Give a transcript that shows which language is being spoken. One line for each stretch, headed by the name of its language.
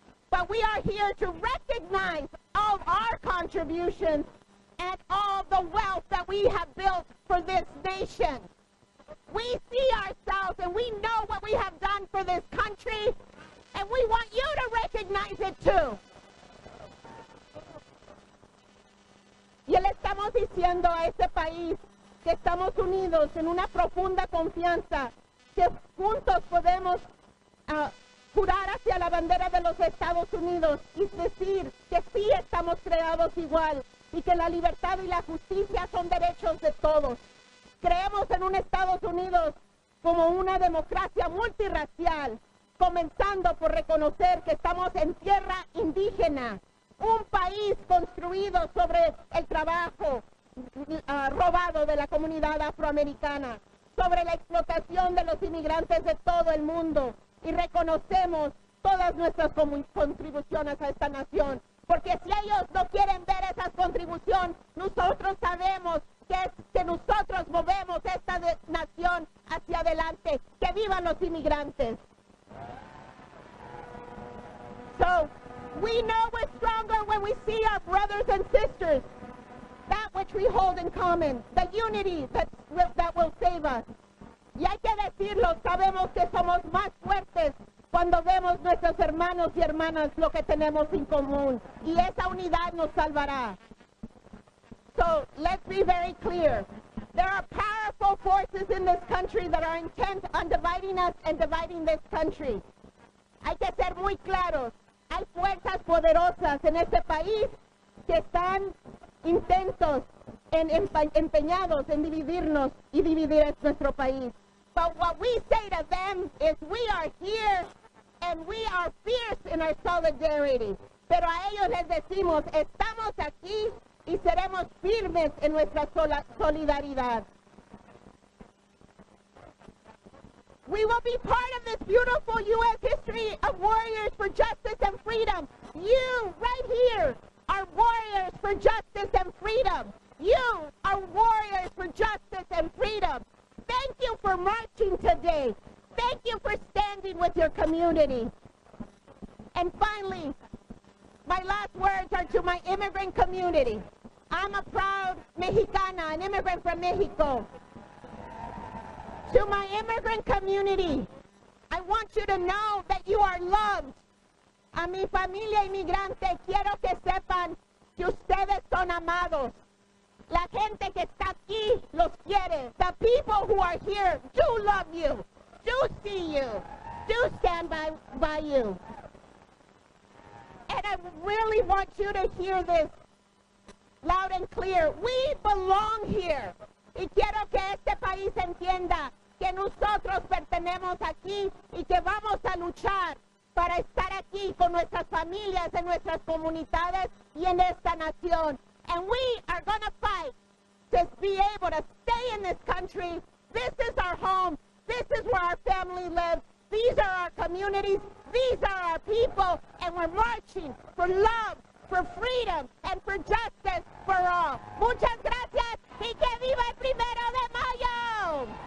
English: But we are here to recognize all our contributions and all the wealth that we have built for this nation. We see ourselves and we know what we have done for this country, and we want you to recognize it too.
Spanish: Y le estamos diciendo a este país que estamos unidos en una profunda confianza, que juntos podemos jurar hacia la bandera de los Estados Unidos y decir que sí estamos creados igual y que la libertad y la justicia son derechos de todos. Creemos en un Estados Unidos como una democracia multirracial, comenzando por reconocer que estamos en tierra indígena, un país construido sobre el trabajo robado de la comunidad afroamericana, sobre la explotación de los inmigrantes de todo el mundo, y reconocemos todas nuestras contribuciones a esta nación, porque si ellos no quieren ver esas contribuciones, nosotros sabemos que nosotros movemos esta nación hacia adelante. ¡Que vivan los inmigrantes!
English: So, we know we're stronger when we see our brothers and sisters, that which we hold in common, the unity that will save us.
Spanish: Y hay que decirlo, sabemos que somos más fuertes cuando vemos nuestros hermanos y hermanas lo que tenemos en común. Y esa unidad nos salvará.
English: So, let's be very clear. There are powerful forces in this country that are intent on dividing us and dividing this country.
Spanish: Hay que ser muy claros. Hay fuerzas poderosas en este país que están intentos, empeñados en dividirnos y dividir nuestro país.
English: But what we say to them is we are here and we are fierce in our solidarity.
Spanish: Pero a ellos les decimos, estamos aquí y seremos firmes en nuestra solidaridad.
English: We will be part of this beautiful U.S. history of warriors for justice and freedom. You, right here, are warriors for justice and freedom. You are warriors for justice and freedom. Thank you for marching today. Thank you for standing with your community. And finally, my last words are to my immigrant community. I'm a proud Mexicana, an immigrant from Mexico. To my immigrant community, I want you to know that you are loved.
Spanish: A mi familia inmigrante, quiero que sepan que ustedes son amados. La gente que está aquí los quiere.
English: The people who are here do love you, do see you, do stand by you. And I really want you to hear this loud and clear. We belong here.
Spanish: Y quiero que este país entienda que nosotros pertenecemos aquí y que vamos a luchar para estar aquí con nuestras familias, en nuestras comunidades y en esta nación.
English: And we are going to fight to be able to stay in this country. This is our home. This is where our family lives. These are our communities. These are our people. And we're marching for love, for freedom, and for justice for all.
Spanish: Muchas gracias y que viva el 1 de mayo.